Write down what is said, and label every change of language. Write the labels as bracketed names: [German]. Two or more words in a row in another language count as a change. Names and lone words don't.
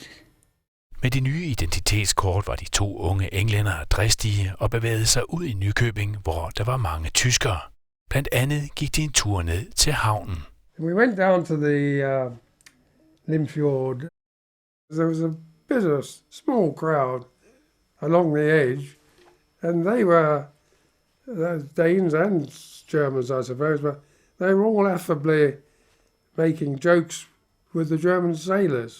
[Danish] Med de nye identitetskort var de 2 unge englændere dristige og bevægede sig ud i Nykøbing, hvor der var mange tyskere. Blandt andet gik de en tur ned til havnen. [English] We went down to the Limfjord. There was a bit of a small crowd along the edge, and they were Danes and Germans, I suppose, but they were all affably making jokes with the German sailors.